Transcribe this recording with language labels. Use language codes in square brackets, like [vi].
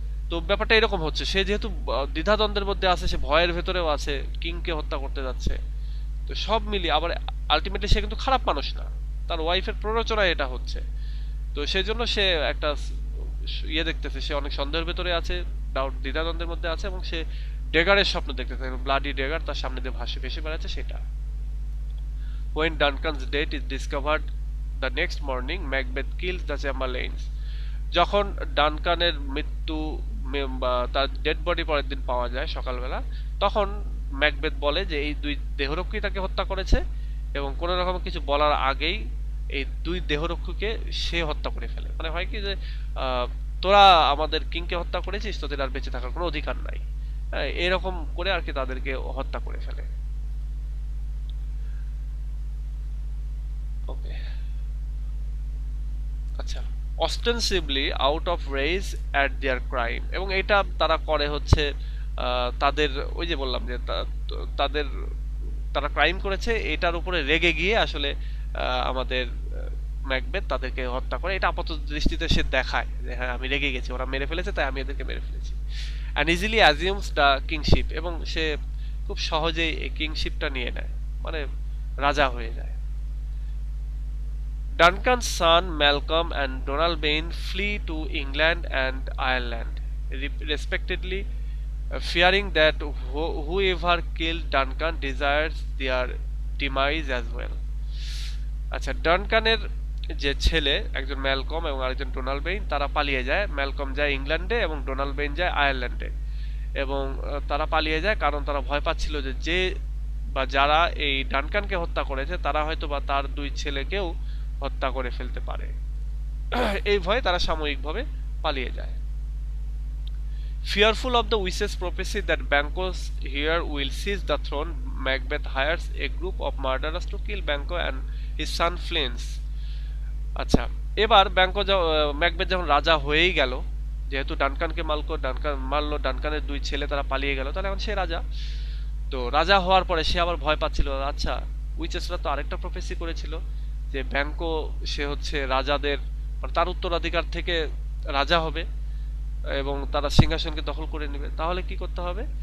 [bn] তো ব্যাপারটা এরকম হচ্ছে, সে যেহেতু দ্বিধাদ্বন্দ্বের মধ্যে আছে, সে ভয়ের ভেতরেও আছে, কিংকে হত্যা করতে যাচ্ছে, তো সব মিলিয়ে আবার আলটিমেটলি সে কিন্তু খারাপ মানুষ না, তার ওয়াইফের প্ররোচনায় এটা হচ্ছে। তো সেই জন্য সে একটা ইয়ে দেখতেছে, সে অনেক সন্দেহের ভেতরে আছে, ডাউট, দ্বিধাদ্বন্দ্বের মধ্যে আছে, এবং সে ডেগারের স্বপ্ন দেখতেছে, ব্লাডি ডেগার তার সামনে দিয়ে ভেসে বেড়াচ্ছে সেটা। [en] When Duncan's death is discovered the next morning, Macbeth kills the Chamberlains. [bn] যখন ডানকানের মৃত্যু বা তার ডেড বডি পরের দিন পাওয়া যায় সকালবেলা, তখন ম্যাকবেথ বলে যে এই দুই দেহরক্ষী তাকে হত্যা করেছে, এবং কোনো রকম কিছু বলার আগেই এই দুই দেহরক্ষীকে সে হত্যা করে ফেলে। মানে হয় কি যে তোরা আমাদের কিংকে হত্যা করেছিস, তোদের আর বেঁচে থাকার কোনো অধিকার নাই, এরকম করে আর কি তাদেরকে হত্যা করে ফেলে। ওকে, আচ্ছা, [en] ostensibly out of rage at their crime, [bn] এবং এটা তারা করে হচ্ছে তাদের ওই যে বললাম যে তাদের তারা ক্রাইম করেছে এটার উপরে রেগে গিয়ে আসলে আমাদের ম্যাকবেথ তাদেরকে হত্যা করে, এটা আপাত দৃষ্টিতে সে দেখায় যে হ্যাঁ আমি রেগে গেছি, ওরা মেরে ফেলেছে তাই আমি এদেরকে মেরে ফেলেছি। [en] and easily assumes the kingship, [bn] এবং সে খুব সহজেই এই কিংশিপটা নিয়ে নেয়, মানে রাজা হয়ে যায়। [en] Duncan's son Malcolm and Donalbain flee to England and Ireland, respectively, fearing that whoever killed Duncan desires their demise as well. [bn] আচ্ছা, ডানকানের যে ছেলে একজন ম্যালকম এবং আরেকজন ডোনাল্ডবেইন, তারা পালিয়ে যায়। ম্যালকম যায় ইংল্যান্ডে এবং ডোনাল্ডবেইন যায় আয়ারল্যান্ডে, এবং তারা পালিয়ে যায় কারণ তারা ভয় পাচ্ছিল যে বা যারা এই ডানকানকে হত্যা করেছে তারা হয়তো বা তার দুই ছেলেকেও হত্যা করে ফেলতে পারে। এই ভয়ে তারা সাময়িকভাবে পালিয়ে যায়। [en] Fearful of the witch's prophecy that Banquo's heir will seize the throne, Macbeth hires a group of murderers to kill Banquo and his son Fleance. [bn] আচ্ছা, এবার ম্যাকবেথ যখন রাজা হয়েই গেল, যেহেতু ডানকানকে মারলো, ডানকানের দুই ছেলে তারা পালিয়ে গেল, তাহলে এখন সে রাজা। তো রাজা হওয়ার পরে সে আবার ভয় পাচ্ছিল, আচ্ছা উইচেসরা তো আরেকটা প্রফেসি করেছিল যে ব্যাংকো সে হচ্ছে রাজাদের, মানে তার উত্তরাধিকার থেকে রাজা হবে এবং তারা সিংহাসনকে দখল করে নেবে, তাহলে কি করতে হবে?